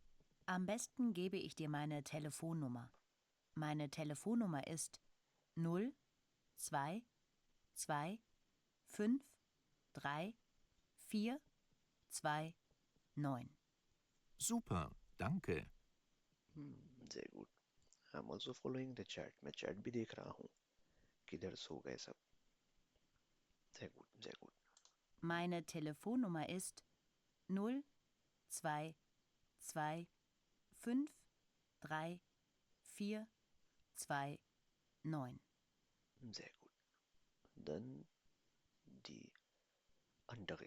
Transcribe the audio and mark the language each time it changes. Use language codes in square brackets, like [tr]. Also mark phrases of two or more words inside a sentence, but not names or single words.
[de] Am besten gebe ich dir meine Telefonnummer. Meine Telefonnummer ist 0 2 2 5 3 4 2 9. Super, danke. sehr gut. [en] I'm also following the chat. [hi] मैं chat भी देख रहा हूँ. किधर सो गए सब? [de] sehr gut, sehr gut. Meine Telefonnummer ist 0 2 2 5 3 4 2 9. Sehr gut. Dann die andere.